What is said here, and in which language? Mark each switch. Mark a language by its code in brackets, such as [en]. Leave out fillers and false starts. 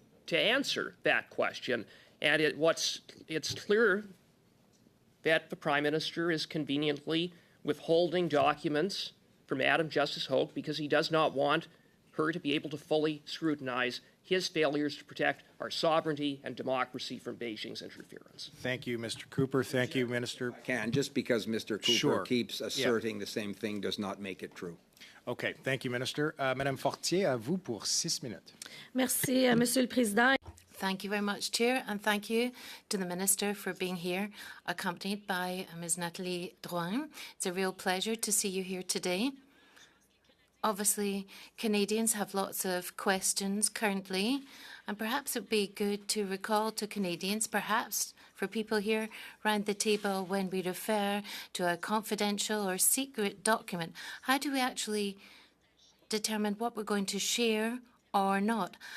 [en] to answer that question. And it's clear that the Prime Minister is conveniently withholding documents from Madam Justice Hoke because he does not want her to be able to fully scrutinize his failures to protect our sovereignty and democracy from Beijing's interference. Thank you, Mr. Cooper. Thank you, Minister. Just because Mr. Cooper Sure. keeps asserting the same thing does not make it true. Okay, thank you, Minister. [fr] Madame Fortier, à vous pour 6 minutes. Merci, Monsieur le Président. [en] Thank you very much, Chair, and thank you to the Minister for being here, accompanied by Ms. Nathalie Drouin. It's a real pleasure to see you here today. Obviously, Canadians have lots of questions currently, and perhaps it would be good to recall to Canadians, perhaps for people here around the table, when we refer to a confidential or secret document, how do we actually determine what we're going to share or not?